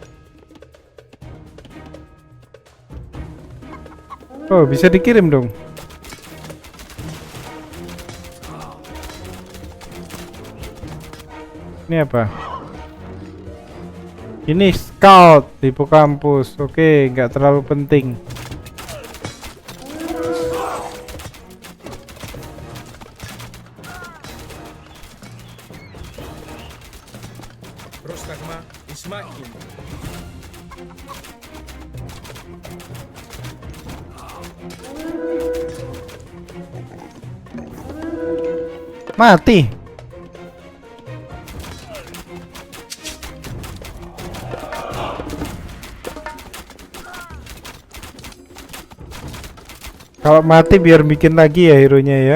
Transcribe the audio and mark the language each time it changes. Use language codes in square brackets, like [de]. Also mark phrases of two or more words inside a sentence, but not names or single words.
[id] Oh, bisa dikirim dong. Ini apa? Ini scout di kampus. Oke, nggak terlalu penting. [el] Πρόσταγμα. Εις μάχη. [id] Mati. Kalau mati biar bikin lagi ya hero-nya ya.